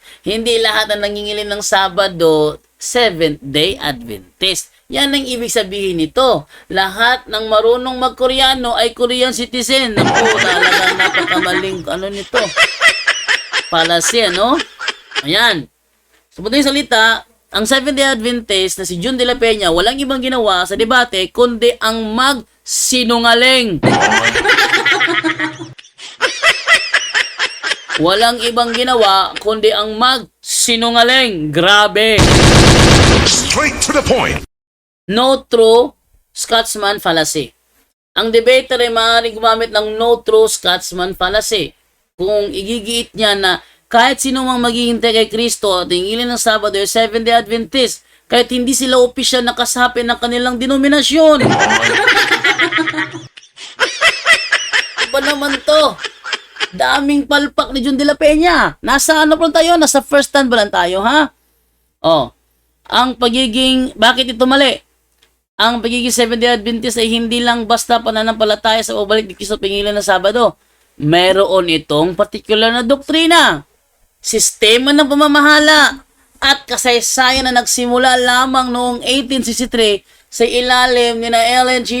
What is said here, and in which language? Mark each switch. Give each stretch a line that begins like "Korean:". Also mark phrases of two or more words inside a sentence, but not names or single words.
Filipino: Hindi lahat na nangingilin ng Sabado Seventh-day Adventist. Yan ang ibig sabihin nito. Lahat ng marunong mag-Koreano ay
English: Korean citizen.
Filipino: Naku, talagang napakamaling nito. Fallacy, ano? Ayan. Sa madaling salita, ang Seventh-day Adventist na si John de la Peña walang ibang ginawa sa debate kundi ang magsinungaling. Walang ibang ginawa kundi ang magsinungaling. Grabe.
English: Straight to the point. No true Scotsman fallacy.
Filipino: Ang debater ay maaaring gumamit ng
English: no true Scotsman fallacy
Filipino: kung igigiit niya na kahit sino mang maghihintay kay Kristo at hingilin ng Sabado ay Seventh-day Adventist, kahit hindi sila opisyal na kasapi ng kanilang denominasyon. Iba naman to. Daming palpak ni John de la Peña. Nasa ano pa lang tayo? Nasa
English: first stand
Filipino: ba lang tayo, ha? Oh. Bakit ito mali? Ang pagiging Seventh-day Adventist ay hindi lang basta pananampalataya sa pabalik ni Kristo at hingilin ng Sabado. Meron itong particular na doktrina, sistema ng pamamahala, at kasaysayan na nagsimula lamang noong 1863 sa ilalim ni na Ellen G.